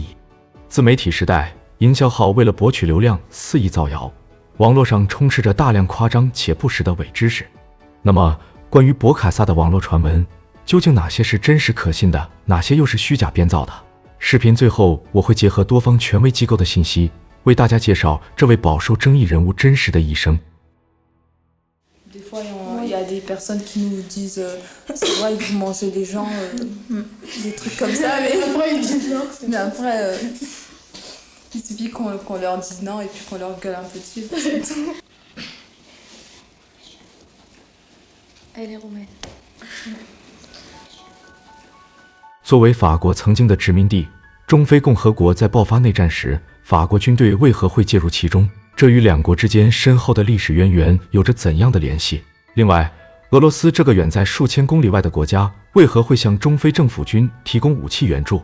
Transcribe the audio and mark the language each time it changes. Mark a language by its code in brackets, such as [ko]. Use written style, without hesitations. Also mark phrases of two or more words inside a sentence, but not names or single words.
[zh] 自媒体时代，营销号为了博取流量肆意造谣，网络上充斥着大量夸张且不实的伪知识。那么，关于博卡萨的网络传闻，究竟哪些是真实可信的，哪些又是虚假编造的？视频最后我会结合多方权威机构的信息，为大家介绍这位饱受争议人物真实的一生。 [fr] Des fois, il y a des personnes qui nous disent c'est vrai que vous mangez des gens, des trucs comme ça, mais après, ils disent non. Mais après, il suffit qu'on leur dise non et puis qu'on leur gueule un peu dessus. C'est tout. Elle est roumaine. [zh] 作为法国曾经的殖民地，中非共和国在爆发内战时，法国军队为何会介入其中？这与两国之间深厚的历史渊源有着怎样的联系？另外，俄罗斯这个远在数千公里外的国家，为何会向中非政府军提供武器援助？